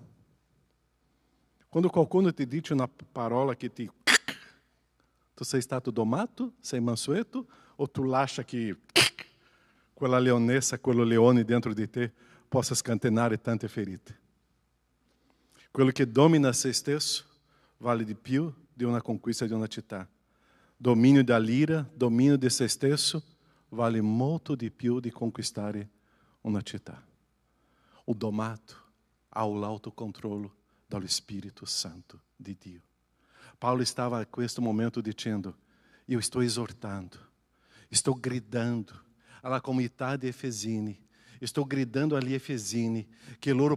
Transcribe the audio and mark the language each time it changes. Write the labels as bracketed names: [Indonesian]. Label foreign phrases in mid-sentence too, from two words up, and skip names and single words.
[Italian] Quando qualcuno ti dice una parola che tu sei stato domato, sei mansueto, o tu lascia che quella leonessa, quello leone dentro di te possa scatenare tante ferite. Quello che domina se stesso vale di più di una conquista di una città. [Portuguese] Domínio da lira, domínio [Italian] di se stesso vale molto di più di conquistare una città. O domato ha l'autocontrollo dallo Spirito Santo di Dio. Paulo stava a questo momento dicendo: io sto esortando, sto gridando alla comunità di Efesini, estou gridando agli Efesini che loro